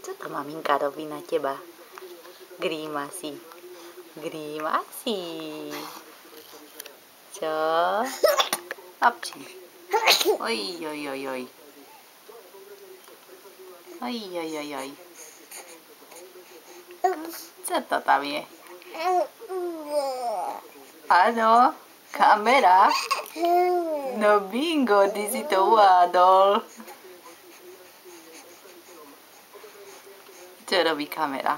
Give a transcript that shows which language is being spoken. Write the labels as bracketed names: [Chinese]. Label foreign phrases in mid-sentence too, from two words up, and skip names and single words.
[Slovak] maminka robí na teba? Grimasy. Grimasy. Čo? Apči. Oj, oj, oj, oj. Oj, oj, oj, oj. Co to tam je? Áno, kamera. No bingo, ty si to uhádol. Čo robí kamera?